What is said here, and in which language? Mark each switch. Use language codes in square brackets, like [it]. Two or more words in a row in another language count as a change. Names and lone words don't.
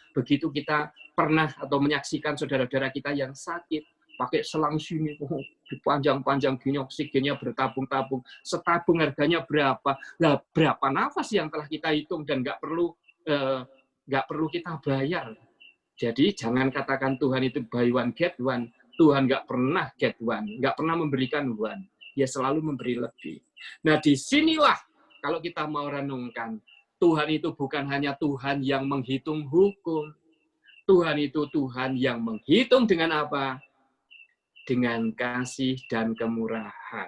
[id] Begitu kita pernah atau menyaksikan saudara-saudara kita yang sakit, pakai selang sini, dipanjang-panjang gini, oksigennya bertabung-tabung, setabung harganya berapa? Nah, berapa nafas yang telah kita hitung dan nggak perlu kita bayar. Jadi jangan katakan Tuhan itu [en] buy one get one. [id] Tuhan nggak pernah [en] get one, [id] nggak pernah memberikan one. Dia selalu memberi lebih. Nah, disinilah kalau kita mau renungkan, Tuhan itu bukan hanya Tuhan yang menghitung hukum. Tuhan itu Tuhan yang menghitung dengan apa? Dengan kasih dan kemurahan.